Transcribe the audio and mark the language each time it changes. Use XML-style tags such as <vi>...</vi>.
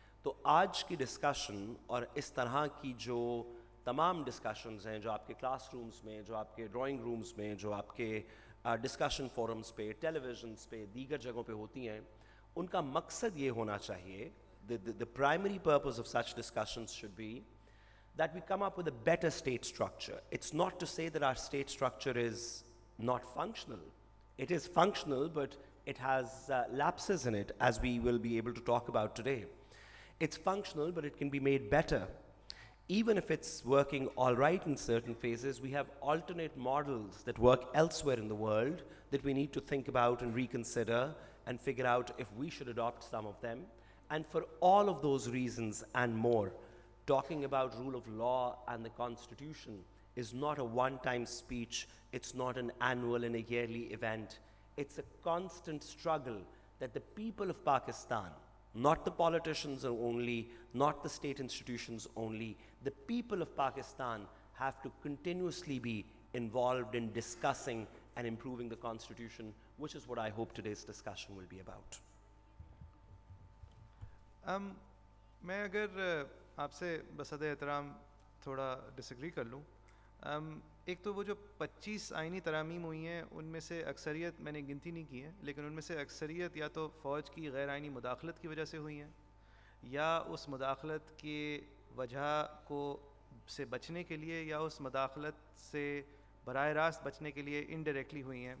<ur>تو آج کی ڈسکشن اور اس طرح کی جو تمام ڈسکشنز ہیں جو آپ کے کلاس رومز میں, جو آپ کے ڈرائنگ رومز میں, جو آپ کے ڈسکشن فورمز پہ, ٹیلی ویژنس پہ, دیگر جگہوں پہ ہوتی ہیں, ان کا مقصد یہ ہونا چاہیے,</ur> <en>the primary purpose of such discussions should be that we come up with a better state structure. It's not to say that our state structure is not functional. It is functional, but it has lapses in it, as we will be able to talk about today. It's functional, but it can be made better. Even if it's working all right in certain phases, we have alternate models that work elsewhere in the world that we need to think about and reconsider and figure out if we should adopt some of them. And for all of those reasons and more, talking about rule of law and the Constitution is not a one-time speech. It's not an annual and a yearly event. It's a constant struggle that the people of Pakistan, not the politicians only, not the state institutions only, the people of Pakistan have to continuously be involved in discussing and improving the Constitution, which is what I hope today's discussion will be about.</en> <ur>میں اگر آپ سے بصد احترام تھوڑا ڈس agri کر لوں, ایک تو وہ جو 25 آئینی ترامیم ہوئی ہیں ان میں سے اکثریت میں نے گنتی نہیں کی ہے, لیکن ان میں سے اکثریت یا تو فوج کی غیر آئینی مداخلت کی وجہ سے ہوئی ہیں, یا اس مداخلت کی وجہ کو سے بچنے کے لیے, یا اس مداخلت سے براہ راست بچنے کے لیے انڈائریکٹلی ہوئی ہیں.</ur>